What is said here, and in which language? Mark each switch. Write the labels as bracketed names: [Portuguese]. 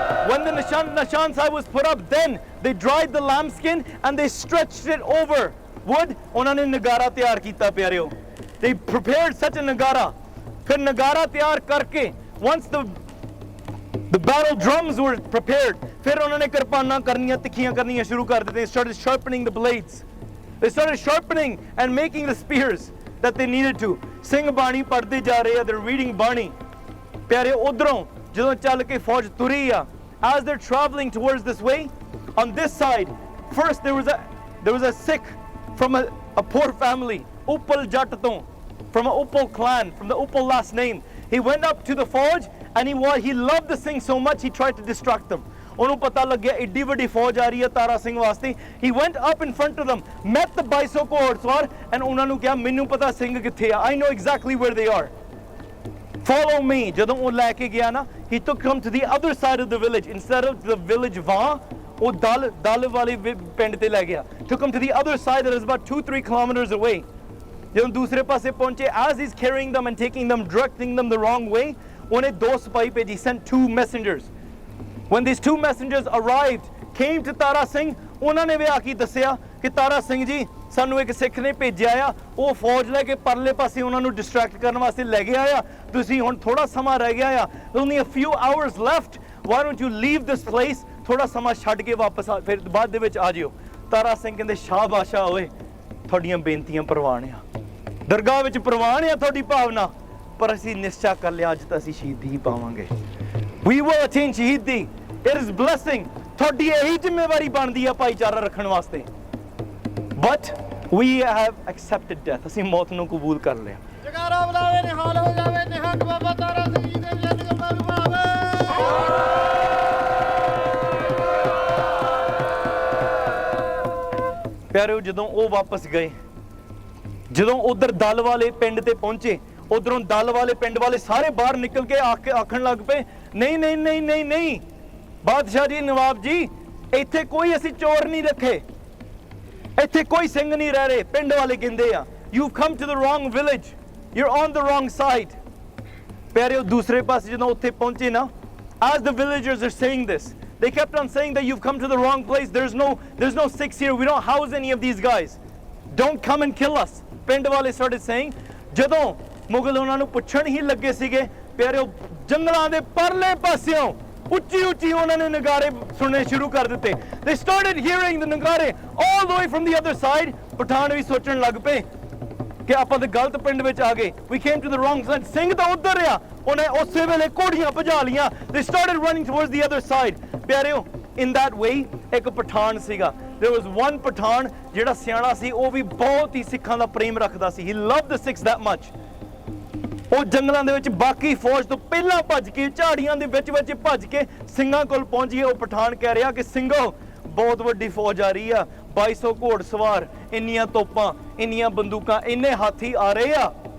[English] When the Nishan Sahib was put up, then they dried the lambskin and they stretched it over wood. [Punjabi] ਉਹਨਾਂ ਨੇ ਨਗਾਰਾ ਤਿਆਰ ਕੀਤਾ ਪਿਆਰਿਓ। [English] They prepared such a nagara. [Punjabi] ਫਿਰ ਨਗਾਰਾ ਤਿਆਰ ਕਰਕੇ [English] once the battle drums were prepared, [Punjabi] ਫਿਰ ਉਹਨਾਂ ਨੇ ਕਿਰਪਾਨਾਂ ਕਰਨੀਆਂ ਤਿੱਖੀਆਂ ਕਰਨੀਆਂ ਸ਼ੁਰੂ ਕਰ ਦਿੱਤੀਆਂ। [English] They started sharpening the blades. They started sharpening and making the spears that they needed to. [Punjabi] Singh ਬਾਣੀ ਪੜ੍ਹਦੇ ਜਾ ਰਹੇ ਆ, [English] they're reading [Punjabi] ਬਾਣੀ। ਪਿਆਰਿਓ ਉਧਰੋਂ ਜਦੋਂ ਚੱਲ ਕੇ ਫੌਜ ਤੁਰੀ ਆ, [English] as they're traveling towards this way, on this side, first there was a Sikh from a poor family, Uppal Jatt ਤੋਂ, from an Uppal clan, from the Uppal last name. He went up to the Fauj and he loved the Singhs so much he tried to distract them. [Punjabi] ਉਹਨੂੰ ਪਤਾ ਲੱਗਿਆ ਏਡੀ ਵੱਡੀ ਫੌਜ ਆ ਰਹੀ ਹੈ ਤਾਰਾ ਸਿੰਘ ਵਾਸਤੇ। [English] He went up in front of them, met the 2200 ਘੋੜਸਵਾਰ and [Punjabi] ਉਹਨਾਂ ਨੂੰ ਕਿਹਾ ਮੈਨੂੰ ਪਤਾ ਸਿੰਘ ਕਿੱਥੇ ਆ, [English] I know exactly where they are. Follow me. [Punjabi] ਜਦੋਂ ਉਹ ਲੈ ਕੇ ਗਿਆ ਨਾ, [English] he took them to the other side of the village instead of the village Vaan. [Punjabi] ਉਹ ਦਲ ਵਾਲੇ ਪਿੰਡ ਤੇ ਲੈ ਗਿਆ। [English] Took them to the other side that is about 2-3 kilometers away. [Punjabi] ਜਦੋਂ ਦੂਸਰੇ ਪਾਸੇ ਪਹੁੰਚੇ, [English] as he's carrying them and taking them, directing them the wrong way, [Punjabi] ਉਹਨੇ ਦੋ ਸਿਪਾਹੀ ਭੇਜੀ, [English] sent 2 messengers. When these 2 messengers arrived, came to Tara Singh, [Punjabi] ਉਹਨਾਂ ਨੇ ਵੀ ਆ ਕੇ ਦੱਸਿਆ ਕਿ ਤਾਰਾ ਸਿੰਘ ਜੀ ਸਾਨੂੰ ਇੱਕ ਸਿੱਖ ਨੇ ਭੇਜਿਆ ਆ, ਉਹ ਫੌਜ ਲੈ ਕੇ ਪਰਲੇ ਪਾਸੇ ਉਹਨਾਂ ਨੂੰ ਡਿਸਟਰੈਕਟ ਕਰਨ ਵਾਸਤੇ ਲੈ ਗਿਆ ਆ। ਤੁਸੀਂ ਹੁਣ ਥੋੜਾ ਸਮਾਂ ਰਹਿ ਗਿਆ ਆ, [English] only a few hours left. Why don't you leave this place? [Punjabi] ਥੋੜਾ ਸਮਾਂ ਛੱਡ ਕੇ ਵਾਪਸ ਆ, ਫਿਰ ਬਾਅਦ ਦੇ ਵਿੱਚ ਆ ਜਿਓ। ਤਾਰਾ ਸਿੰਘ ਕਹਿੰਦੇ ਸ਼ਾਬਾਸ਼ਾ ਓਏ, ਤੁਹਾਡੀਆਂ ਬੇਨਤੀਆਂ ਪ੍ਰਵਾਨ ਆ, ਦਰਗਾਹ ਵਿੱਚ ਪ੍ਰਵਾਨ ਆ ਤੁਹਾਡੀ ਭਾਵਨਾ, ਪਰ ਅਸੀਂ ਨਿਸ਼ਚਾ ਕਰ ਲਿਆ ਅੱਜ ਤਾਂ ਅਸੀਂ ਸ਼ਹੀਦੀ ਪਾਵਾਂਗੇ। [English] We will attain ਸ਼ਹੀਦੀ. It is blessing. [Punjabi] ਤੁਹਾਡੀ ਇਹੀ ਜ਼ਿੰਮੇਵਾਰੀ ਬਣਦੀ ਆ ਭਾਈਚਾਰਾ ਰੱਖਣ ਵਾਸਤੇ। [English] But we have accepted death. [Punjabi] ਅਸੀਂ ਮੌਤ ਨੂੰ ਕਬੂਲ ਕਰ ਲਿਆ। ਜਗਾਰਾ ਬੁਲਾਵੇ ਨਿਹਾਲ ਹੋ ਜਾਵੇ ਨਿਹੰਗ ਬਾਬਾ ਤਾਰਾ ਸਿੰਘ ਜੀ ਦੇ ਜਨ ਕਮਲਾਂ ਨੂੰ ਭਾਵੇ। ਪਿਆਰਿਓ ਜਦੋਂ ਉਹ ਵਾਪਸ ਗਏ, ਜਦੋਂ ਉਧਰ ਦਲ ਵਾਲੇ ਪਿੰਡ ਤੇ ਪਹੁੰਚੇ, ਉਧਰੋਂ ਦਲ ਵਾਲੇ ਪਿੰਡ ਵਾਲੇ ਸਾਰੇ ਬਾਹਰ ਨਿਕਲ ਕੇ ਆਖਣ ਲੱਗ ਪਏ, ਨਹੀਂ ਨਹੀਂ ਨਹੀਂ ਨਹੀਂ ਨਹੀਂ ਬਾਦਸ਼ਾਹ ਜੀ, ਨਵਾਬ ਜੀ, ਇੱਥੇ ਕੋਈ ਅਸੀਂ ਚੋਰ ਨਹੀਂ ਰੱਖੇ, ਇੱਥੇ ਕੋਈ ਸਿੰਘ ਨਹੀਂ ਰਹਿ ਰਹੇ। ਪਿੰਡ ਵਾਲੇ ਕਹਿੰਦੇ ਆ [English] you've come to the wrong village, you're on the wrong side. [Punjabi] ਪਿਆਰਿਓ ਦੂਸਰੇ ਪਾਸੇ ਜਦੋਂ ਉੱਥੇ ਪਹੁੰਚੇ ਨਾ, [English] as the villagers are saying this, they kept on saying that you've come to the wrong place, there's no Sikhs here, we don't house any of these guys, don't come and kill us. [Punjabi] ਪਿੰਡ ਵਾਲੇ [English] started saying। [Punjabi] ਜਦੋਂ ਮੁਗਲ ਉਹਨਾਂ ਨੂੰ ਪੁੱਛਣ ਹੀ ਲੱਗੇ ਸੀਗੇ, ਪਿਆਰਿਓ ਜੰਗਲਾਂ ਦੇ ਪਰਲੇ ਪਾਸਿਓਂ ਉੱਚੀ ਉੱਚੀ ਉਹਨਾਂ ਨੇ ਨਗਾਰੇ ਸੁਣਨੇ ਸ਼ੁਰੂ ਕਰ ਦਿੱਤੇ। [English] They started hearing the nagare all the way from the other side। [Punjabi] Pathan ਵੀ ਸੋਚਣ ਲੱਗ ਪਏ ਕਿ ਆਪਾਂ ਤੇ ਗਲਤ ਪਿੰਡ ਵਿੱਚ ਆ ਗਏ। [English] We came to the wrong side। [Punjabi] Singh ਤਾਂ ਉੱਧਰ ਆ, ਉਹਨੇ ਉਸੇ ਵੇਲੇ ਘੋੜੀਆਂ ਭਜਾ ਲੀਆਂ। [English] They started running towards the other side। [Punjabi] ਪਿਆਰਿਓ, [English] in that way [Punjabi] ਇੱਕ ਪਠਾਨ ਸੀਗਾ। [English] There was one [Punjabi] ਪਠਾਨ ਜਿਹੜਾ ਸਿਆਣਾ ਸੀ, ਉਹ ਵੀ ਬਹੁਤ ਹੀ ਸਿੱਖਾਂ ਦਾ ਪ੍ਰੇਮ ਰੱਖਦਾ ਸੀ। [English] He loved the Sikhs that much। [Punjabi] ਉਹ ਜੰਗਲਾਂ ਦੇ ਵਿੱਚ ਬਾਕੀ ਫੌਜ ਤੋਂ ਪਹਿਲਾਂ ਭੱਜ ਕੇ, ਝਾੜੀਆਂ ਦੇ ਵਿੱਚ ਵਿੱਚ ਭੱਜ ਕੇ ਸਿੰਘਾਂ ਕੋਲ ਪਹੁੰਚ ਗਏ। ਉਹ ਪਠਾਨ ਕਹਿ ਰਿਹਾ ਕਿ ਸਿੰਘੋ, ਬਹੁਤ ਵੱਡੀ ਫੌਜ ਆ ਰਹੀ ਆ, 2200 ਘੋੜ ਸਵਾਰ, ਇੰਨੀਆਂ ਤੋਪਾਂ, ਇੰਨੀਆਂ ਬੰਦੂਕਾਂ, ਇੰਨੇ ਹਾਥੀ ਆ ਰਹੇ ਆ।